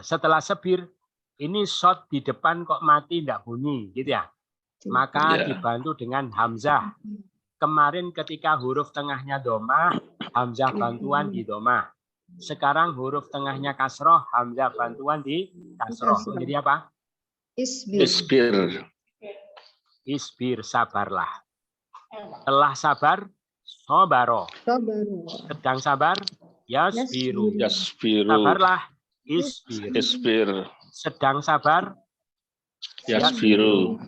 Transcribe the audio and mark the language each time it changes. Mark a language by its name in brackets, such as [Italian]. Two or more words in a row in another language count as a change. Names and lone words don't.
[Indonesian] Setelah sebir, ini shot di depan kok mati tidak bunyi, gitu ya. Maka Ya. dibantu dengan hamzah. Kemarin ketika huruf tengahnya domah, hamzah bantuan di domah. Sekarang huruf tengahnya kasroh, hamzah bantuan di kasroh. Kasroh. Jadi apa? Isbir. Isbir. Isbir, sabarlah. Telah sabar, sobaro. Sabaru. Sedang sabar, yasbiru. Yasbiru. Sabarlah, isbir. Isbir. Sedang sabar, Yasbiru.